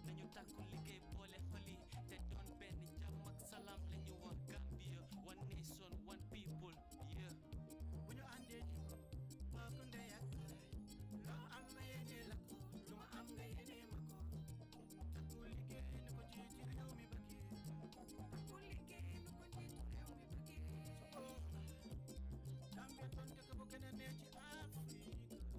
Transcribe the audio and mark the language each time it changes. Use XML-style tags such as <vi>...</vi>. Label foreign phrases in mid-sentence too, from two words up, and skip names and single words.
<wo>takku liggéey boole xoli te doon benn jàmm ak salaam la ñu wax Gambia</wo> <en>one nation one people yeah</en> <wo>bu ñu àndee ci bokk ndey ak baay loo am nga yéene la ko lu ma am nga yéene ma ko takku liggéey nu ko jiitu réew mi bëggee takku liggéey nu ko jiitu réew mi bëggee Gambia doon dëkk bu gën a neex ci Afrique</wo>